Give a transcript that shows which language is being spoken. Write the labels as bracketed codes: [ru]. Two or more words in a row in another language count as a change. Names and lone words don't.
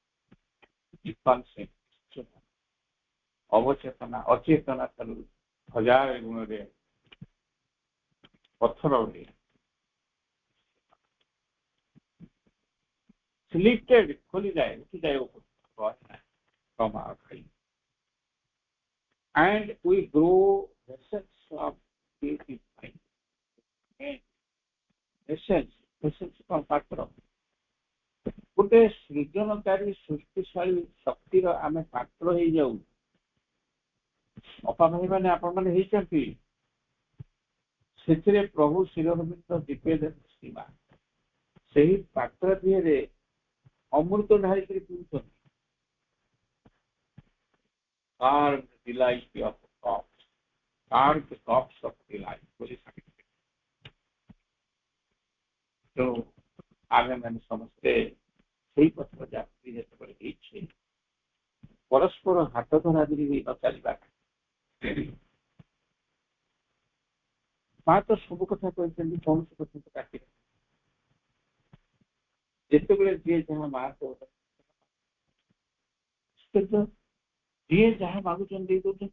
[or] ଅବଚେତନା ଅଚେତନା ଠାରୁ ହଜାର ଗୁଣରେ ପଥର [en] lifted [or] ଖୋଲିଯାଏ ଉଠିଯାଏ [en] from our faith and we grow vessels of faith in mind. [or] Vessels କଣ ପାତ୍ର ଗୋଟେ ସୃଜନକାରୀ ସୃଷ୍ଟିଶାଳୀ ଶକ୍ତିର ଆମେ ପାତ୍ର ହେଇଯାଉ। ଅପା ଭାଇ ମାନେ ଆପଣ ମାନେ ହେଇଛନ୍ତି ସେଥିରେ ପ୍ରଭୁ ଶ୍ରୀ ଅରବିନ୍ଦ ଦିବ୍ୟ ସୀମା ସେହି ପାତ୍ର ଦିହରେ ଅମୃତ ଢାଳିକରି ପିଉଛନ୍ତି। [en] Carved delight of cups, carved cups of delight [or] ବୋଲି ସାଙ୍ଗେ ତେଣୁ ଆମେ ମାନେ ସମସ୍ତେ ସେଇ ପଥର ଯାତ୍ରୀ ଯେତେବେଳେ ହେଇଛେ ପରସ୍ପର ହାତ ଧରା ଧରି ନ ଚାଲିବା। ମା ତ ସବୁ କଥା କହିଛନ୍ତି କୌଣସି କଥା କାଟି ଯେତେବେଳେ ଯିଏ ଯାହା ମା ଯିଏ ଯାହା ମାଗୁଛନ୍ତି ଦେଇ ଦଉଛନ୍ତି।